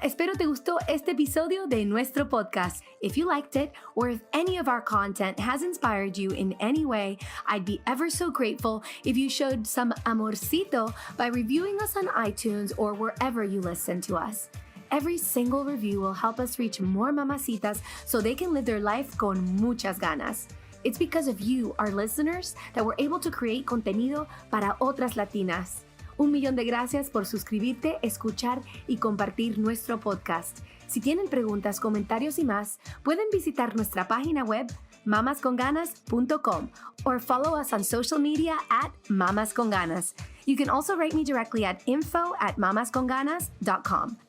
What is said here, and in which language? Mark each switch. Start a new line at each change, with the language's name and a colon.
Spanish: Espero te gustó este episodio de nuestro podcast.
English: If you liked it, or if any of our content has inspired you in any way, I'd be ever so grateful if you showed some amorcito by reviewing us on iTunes or wherever you listen to us. Every single review will help us reach more mamacitas so they can live their life con muchas ganas. It's because of you, our listeners, that we're able to create contenido para otras latinas.
Spanish: 1,000,000 de gracias por suscribirte, escuchar y compartir nuestro podcast. Si tienen preguntas, comentarios y más, pueden visitar nuestra página web mamasconganas.com
English: or follow us on social media at Mamas Con Ganas. You can also write me directly at info@mamasconganas.com.